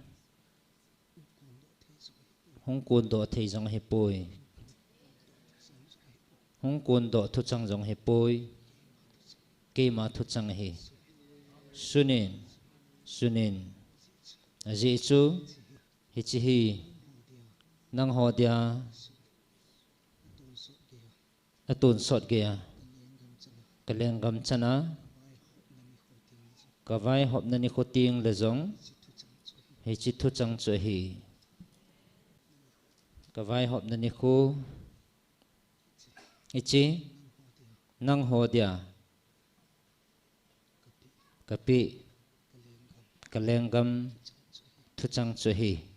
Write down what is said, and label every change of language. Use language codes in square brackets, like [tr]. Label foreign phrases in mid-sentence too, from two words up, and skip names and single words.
[tcz] hong kun do thei jong hipoi hong kun do thu chang jong hipoi ke ma thu chang hi sunin aji chu hichihi nang ho dia atun sot ge kaleng gam chana Kawai hop na ni khoting le zong hi chi thu chang chu hi kawai hop na ni khu ichi nang ho dia kapi kalengam thu chang chu hi